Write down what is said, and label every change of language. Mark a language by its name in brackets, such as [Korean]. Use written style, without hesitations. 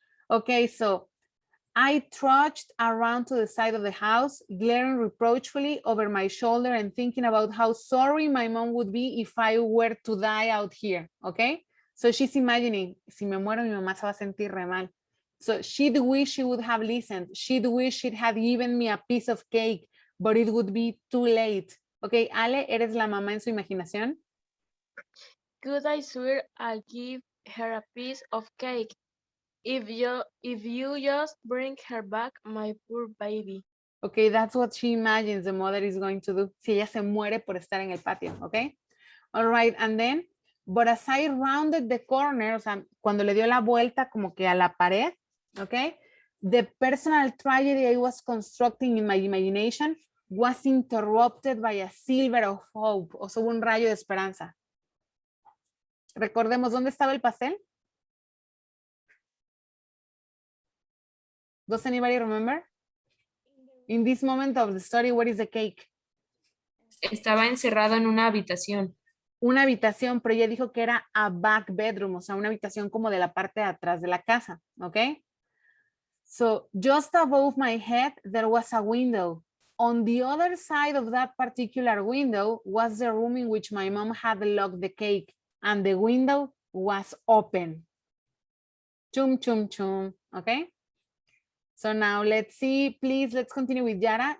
[English] Okay, so I trudged around to the side of the house, glaring reproachfully over my shoulder and thinking about how sorry my mom would be if I were to die out here, okay? So she's imagining, [Spanish] si me muero, mi mamá se va a sentir re mal. [English] So she'd wish she would have listened. She'd wish she'd had given me a piece of cake, but it would be too late. [Spanish] Okay, Ale, ¿eres la mamá en su imaginación? [English] Could I swear I'll give her a piece of cake if you just bring her back, my poor baby. Okay, that's what she imagines the mother is going to do. [Spanish] Si ella se muere por estar en el patio, [English] okay? All right, and then, but as I rounded the corner, [Spanish] o sea, cuando le dio la vuelta como que a la pared, [English] okay? The personal tragedy I was constructing in my imagination was interrupted by a silver of hope, [Spanish] o sea, un rayo de esperanza. Recordemos, ¿dónde estaba el pastel? [English] Does anybody remember? In this moment of the story, where is the cake? [Spanish] Estaba encerrado en una habitación. Una habitación, pero ella dijo que era [English] a back bedroom, [Spanish] o sea, una habitación como de la parte de atrás de la casa, ¿ok? [English] So, just above my head, there was a window. On the other side of that particular window was the room in which my mom had locked the cake, and the window was open. Chum, chum, chum, okay? So now let's see, please, let's continue with Yara.